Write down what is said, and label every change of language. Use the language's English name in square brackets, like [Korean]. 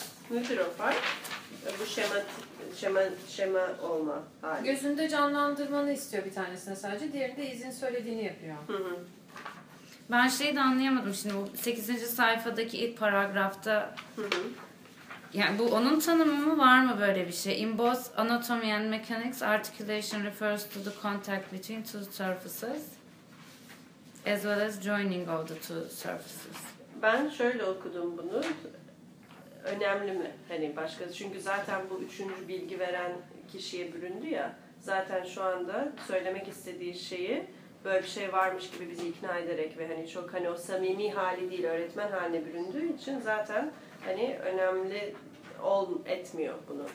[Turkish] Nedir o fark? Bu şema olma hali. Gözünde canlandırmanı istiyor bir tanesine sadece. Diğeri de izin söylediğini yapıyor. Ben şeyi de anlayamadım. Şimdi bu 8. sayfadaki ilk paragrafta yani bu onun tanımı mı, var mı böyle bir şey? [English] In both anatomy and mechanics, articulation refers to the contact between two surfaces as well as joining of the two surfaces. [Turkish] Ben şöyle okudum bunu. Önemli mi? Hani başka, çünkü zaten bu üçüncü bilgi veren kişiye büründü ya. Zaten şu anda söylemek istediği şeyi böyle bir şey varmış gibi bizi ikna ederek ve hani çok hani o samimi hali değil, öğretmen haline büründüğü için zaten hani önemli etmiyor bunu.